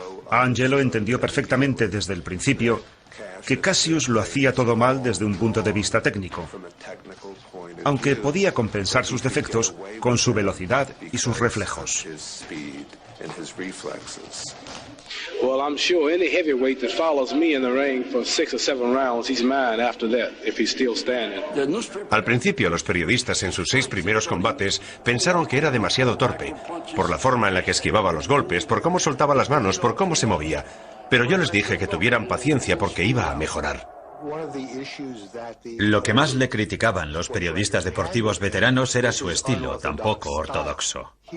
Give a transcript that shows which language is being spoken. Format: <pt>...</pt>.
<es>Angelo entendió perfectamente desde el principio que Cassius lo hacía todo mal desde un punto de vista técnico, aunque podía compensar sus defectos con su velocidad y sus reflejos.</es> <en>Well, I'm sure any heavyweight that follows me in the ring for 6 or 7 rounds, he's mine after that, if he's still standing.</en> <es>Al principio, los periodistas en sus 6 primeros combates pensaron que era demasiado torpe, por la forma en la que esquivaba los golpes, por cómo soltaba las manos, por cómo se movía. Pero yo les dije que tuvieran paciencia porque iba a mejorar. Lo que más le criticaban los periodistas deportivos veteranos era su estilo tan poco ortodoxo.</es>